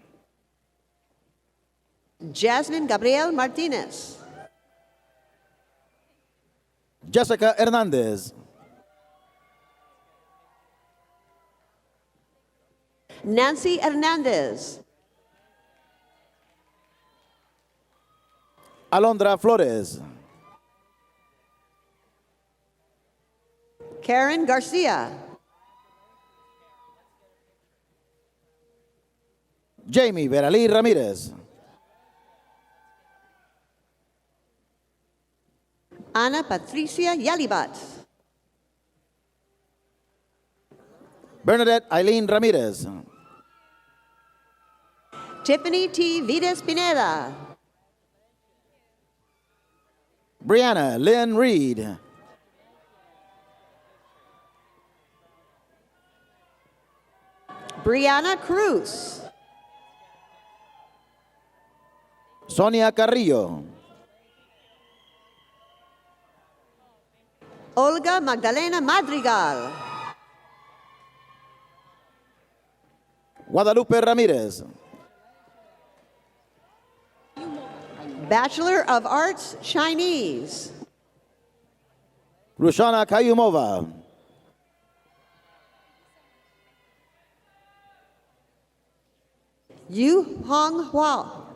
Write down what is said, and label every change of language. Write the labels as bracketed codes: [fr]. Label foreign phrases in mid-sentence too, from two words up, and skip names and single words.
[en] Jasmine Gabriel Martinez. Jessica Hernandez. Nancy Hernandez. Alondra Flores. Karen Garcia. Jamie Verali Ramirez. Ana Patricia Yalibat. Bernadette Eileen Ramirez. Tiffany T. Vides Pineda. Brianna Lynn Reed. Brianna Cruz. Sonia Carrillo. Olga Magdalena Madrigal. Guadalupe Ramirez. Bachelor of Arts, Chinese. Rushana Kayumova. Yu Hong Hua.